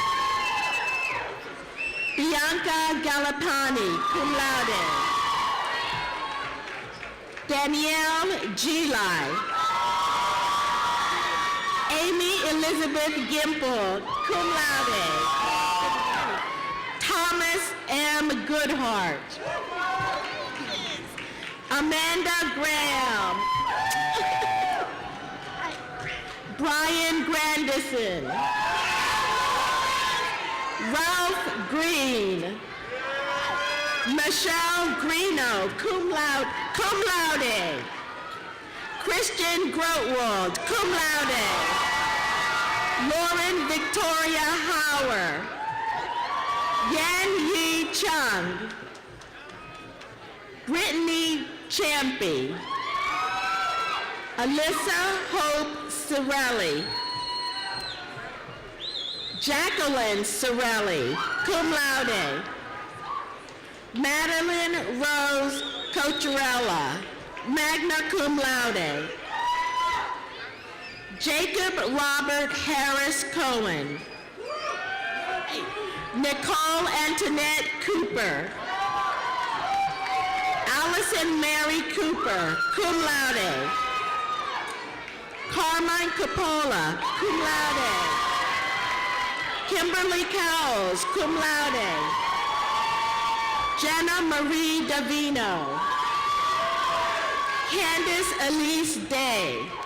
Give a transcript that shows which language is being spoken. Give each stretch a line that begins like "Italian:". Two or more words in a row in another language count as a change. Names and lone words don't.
English: Bianca Galapani,
Latin: cum laude.
English: Danielle Gili. Amy Elizabeth Gimple,
Latin: cum laude.
English: Thomas M. Goodhart. Amanda Graham. Brian Grandison. Ralph Green. Michelle Greeno,
Latin: cum laude.
English: Christian Grotwald,
Latin: cum laude.
English: Lauren Victoria Hauer. Yan Yi Chung. Brittany Champy. Alyssa Hope Cirelli. Jacqueline Cirelli,
Latin: cum laude.
English: Madeline Rose Cocherella.
Latin: magna cum laude.
English: Jacob Robert Harris Cohen. Nicole Antoinette Cooper. Allison Mary Cooper,
Latin: cum laude.
English: Carmine Coppola,
Latin: cum laude.
English: Kimberly Cowles,
Latin: cum laude.
English: Jenna Marie Davino. Candace Elise Day.